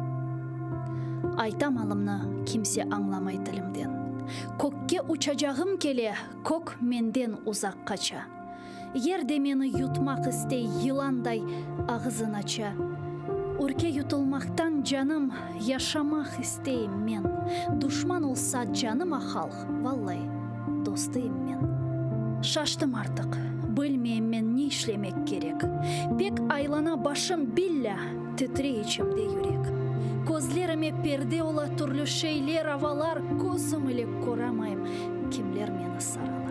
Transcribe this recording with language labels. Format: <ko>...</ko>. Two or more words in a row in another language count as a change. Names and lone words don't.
<crh>Aytamalımны kimse anlamay dilimden. Kökke uçacağım kele, kök menden uzak kaça. Yerde meni yutmak istey yılanday ağzın aça. Ürke yutulmaktan canım, yaşamak isteyim men. Düşman olsa canıma halk, vallahi dostuyum men. Şaştım artık, bilmeyim men ne işlemek gerek. Pek aylana başım billa, titre içimde yürek. Gözlerime perde ola türlü şeyler avalar, gözüm ile koramayım, kimler meni saralar.</crh>